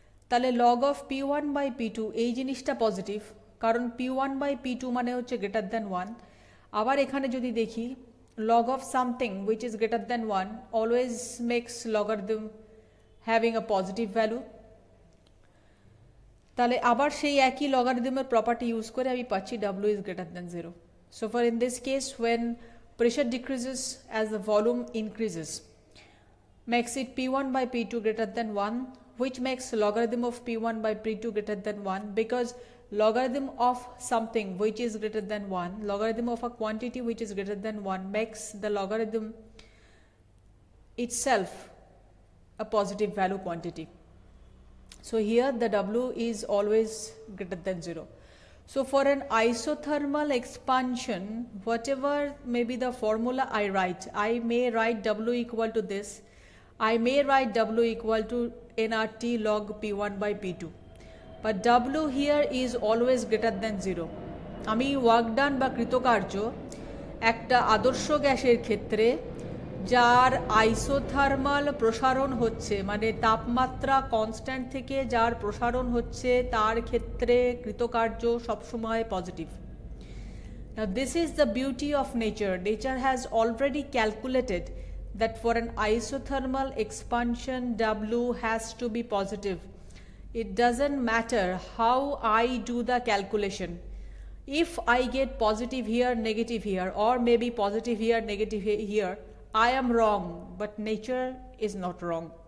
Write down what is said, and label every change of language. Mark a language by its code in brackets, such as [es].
[bn] তাহলে log of P1/P2 এই জিনিসটা পজিটিভ, কারণ P1/P2 মানে হচ্ছে গ্রেটার দ্যান 1। আবার এখানে যদি দেখি [en] Log of something which is greater than 1 always makes logarithm having a positive value. [bn] তাহলে আবার সেই একই লগারিদমের প্রপার্টি ইউজ করে আমি পাচ্ছি [en] W is greater than 0. So for in this case when pressure decreases as the volume increases makes it P1/P2 greater than 1, which makes logarithm of P1/P2 greater than 1, because logarithm of something which is greater than 1, logarithm of a quantity which is greater than 1 makes the logarithm itself a positive value quantity. So here the W is always greater than 0. So for an isothermal expansion, whatever may be the formula I write, I may write W equal to this. I may write W equal to nRT log P1/P2. But W here is always greater than 0. [bn] আমি work done বা কৃতকার্য একটা আদর্শ গ্যাসের ক্ষেত্রে যার isothermal প্রসারণ হচ্ছে, মানে তাপমাত্রা কনস্ট্যান্ট থেকে যার প্রসারণ হচ্ছে, তার ক্ষেত্রে কৃতকার্য সবসময় positive. [en] Now this is the beauty of nature. Nature has already calculated that for an isothermal expansion W has to be positive. It doesn't matter how I do the calculation. If I get positive here, negative here, or maybe positive here, negative here, I am wrong, but nature is not wrong.